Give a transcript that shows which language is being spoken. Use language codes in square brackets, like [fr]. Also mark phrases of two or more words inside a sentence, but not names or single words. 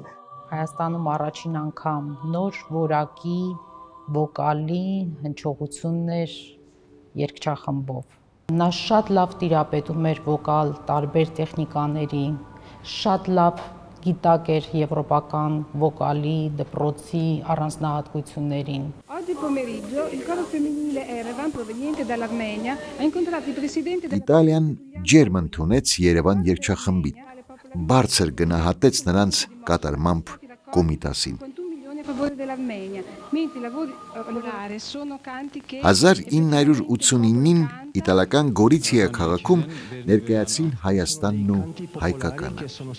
[hy] Հայաստանում առաջին անգամ նոր որակի վոկալի հնչողություններ երգչախմբով։ Նա շատ լավ տիրապետում էր վոկալ տարբեր տեխնիկաների, շատ լավ գիտակ էր եվրոպական վոկալի, դպրոցի առանձնահատկություններին։ [it] Oggi pomeriggio il coro femminile Erevan proveniente dall'Armenia ha incontrato il presidente [hy] Իտալիան ջերմ ընդունեց Երևան երգչախմբին, բարձր գնահատեց նրանց կատարմամբ Կոմիտասին։ 1989-ին իտալական Գորիցիա քաղաքում ներկայացին Հայաստանն ու հայկականը։